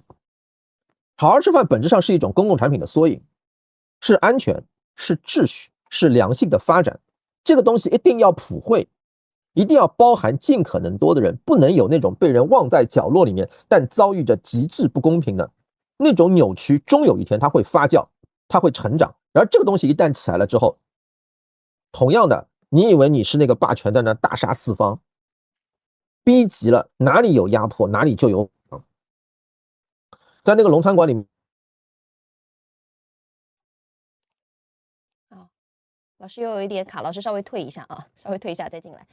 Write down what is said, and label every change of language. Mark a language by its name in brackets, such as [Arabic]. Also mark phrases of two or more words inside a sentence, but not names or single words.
[Chinese] 好好吃飯本質上是一種公共產品的縮影，是安全，是秩序，是良性的發展。這個東西一定要普惠，一定要包含盡可能多的人，不能有那種被人忘在角落裡面，但遭遇着極致不公平的那種扭曲，終有一天它會發酵，它會成長。而這個東西一旦起來了之後，同樣的，你以為你是那個霸權在那大殺四方，逼急了，哪裡有壓迫哪裡就有。在那個龍餐館裡面，老師又有一點卡，老師稍微退一下啊，稍微退一下再進來。